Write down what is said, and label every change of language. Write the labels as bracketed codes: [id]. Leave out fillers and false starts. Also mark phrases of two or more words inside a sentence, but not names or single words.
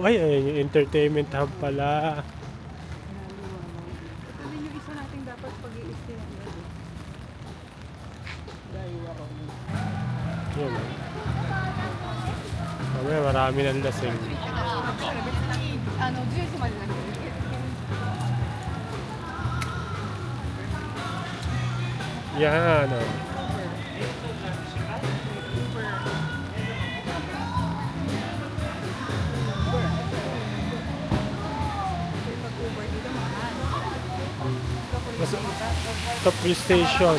[tl] Ay, ayun yung [en] entertainment hub [tl] pala. Ito din yung isa nating dapat pag-i-stay ang gabi. Dahil ako. Yan. Mamaya marami ng lasing. [ja] 10 時までなんですけど [tl] Yan, oh. Ito, [en] full station.